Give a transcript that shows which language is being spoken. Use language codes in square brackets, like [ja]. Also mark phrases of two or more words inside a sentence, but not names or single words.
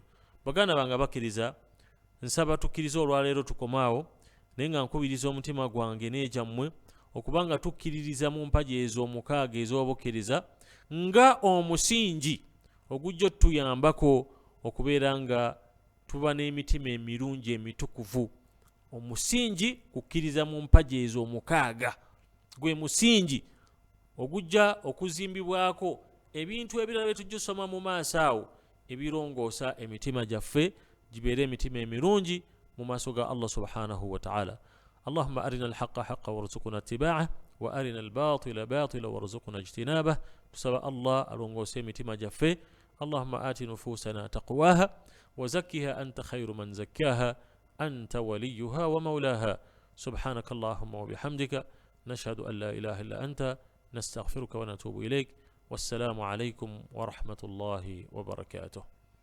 [lg] Baganda bange abakkiriza, nsaba tukkirize olwaleero tukomaawo, naye nga nkubiriza omutima gwange n'egyammwe okuba nga tukkiririza mu mpagi ezo omukaaga ez'obukkiriza nga omusingi ogujja otuyambako okubeera nga tuba n'emitima emirungi emitukuvu. Omusingi kukkiriza mu mpagi ezo omukaaga gwe musingi ogujja okuzimbibwako ebintu ebirala bye tujja osoma mu maaso awo ebirongoosa emitima gyaffe gibeere emitima emirungi mu maaso ga Allah [ar] سبحانه وتعالى. اللهم أرنا الحق حقا وارزقنا اتباعه وأرنا الباطل باطلا وارزقنا اجتنابه. [lg] Tusaba Allah alongoose emitima gyaffe. [ar] اللهم آت نفوسنا تقواها وزكها أنت خير من زكاها أنت وليها ومولاها. سبحانك اللهم وبحمدك نشهد أن لا إله إلا أنت نستغفرك ونتوب إليك. والسلام عليكم ورحمة الله وبركاته.